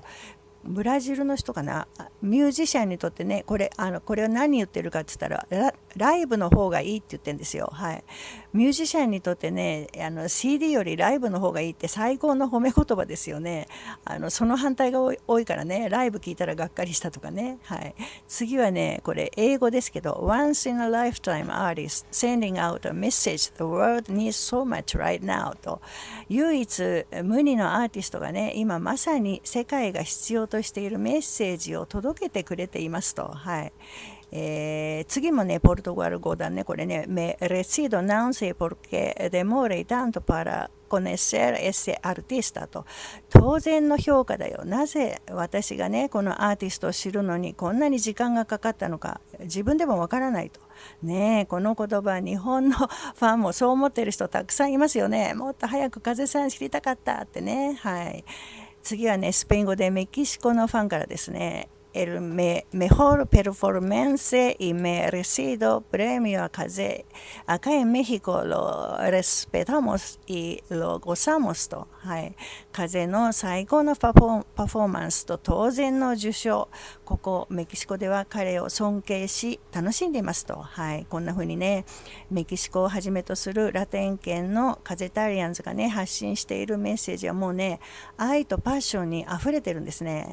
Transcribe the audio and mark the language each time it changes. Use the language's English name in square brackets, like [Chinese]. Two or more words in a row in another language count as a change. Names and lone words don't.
[Japanese] ブラジルの人かな、ミュージシャンにとってね、これは何言ってるかって言ったら、ライブの方がいいって言ってるんですよ。はい。ミュージシャンにとってね、CD よりライブの方がいいって最高の褒め言葉ですよね。その反対が多いからね、ライブ聞いたらがっかりしたとかね。はい。次はね、これ英語ですけど、 [English] Once in a lifetime artist sending out a message the world needs so much right now [Japanese] と、唯一無二のアーティストがね、今まさに世界が必要としているメッセージを届けてくれていますと。はい。次もね、ポルトガル語だね、これね、 [Spanish] Me resido no sé por qué demore tanto para conocer ese artista と。 [Japanese] 当然の評価だよ。なぜ私がね、このアーティストを知るのにこんなに時間がかかったのか、自分でもわからないと。ねえ、この言葉、日本のファンもそう思ってる人たくさんいますよね。もっと早く風さん知りたかったってね。はい。次はね、スペイン語でメキシコのファンからですね。 [Spanish] El mejor performance y merecido premio a Kaze. Acá en México lo respetamos y lo gozamos と。 [Japanese] はい。風の最高のパフォーマンスと当然の受賞。ここメキシコでは彼を尊敬し楽しんでいますと。はい。こんな風にね、メキシコをはじめとするラテン圏の風タリアンズがね、発信しているメッセージはもうね、愛とパッションに溢れてるんですね。